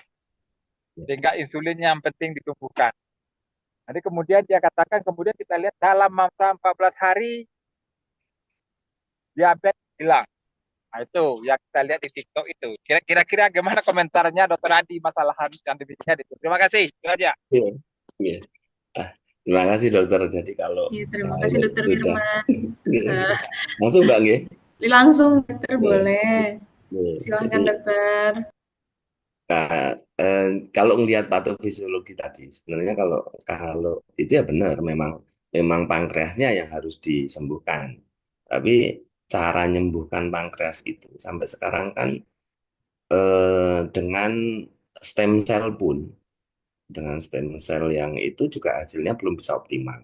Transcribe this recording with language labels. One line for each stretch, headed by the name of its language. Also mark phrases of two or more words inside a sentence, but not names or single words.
Indonesian: Sehingga insulin yang penting ditumbuhkan. Nanti kemudian dia katakan, kemudian kita lihat dalam masa 14 hari, diabetes hilang. Nah itu yang kita lihat di TikTok itu. Kira-kira gimana komentarnya Dokter Adi masalah yang demikian itu. Terima kasih. Itu aja. Iya. Iya. Ah, terima kasih dokter. Jadi kalau Ya, terima kasih kalau dokter sudah Wirman. langsung Mbak nggih. Langsung dokter Nggih. boleh. Nggih. Jadi Silahkan dokter. Nah, kalau ngelihat patofisiologi tadi, sebenarnya kalau kalau itu ya benar, memang memang pankreasnya yang harus disembuhkan. Tapi cara menyembuhkan pankreas itu sampai sekarang kan dengan
English: stem cell
Indonesian: pun, dengan
English: stem cell
Indonesian: yang itu juga hasilnya belum bisa optimal.